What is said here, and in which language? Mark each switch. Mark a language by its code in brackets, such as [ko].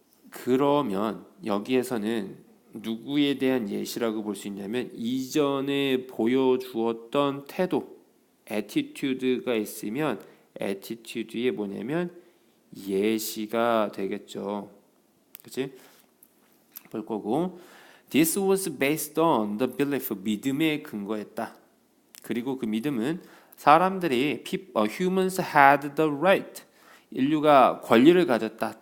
[ko] 그러면 여기에서는 누구에 대한 예시라고 볼 수 있냐면 이전에 보여주었던 태도, attitude가 있으면 attitude에 뭐냐면 예시가 되겠죠. 그치? 볼 거고 [en] This was based on the belief [ko] 믿음에 근거했다. 그리고 그 믿음은 사람들이 [en] humans had the right [ko] 인류가 권리를 가졌다.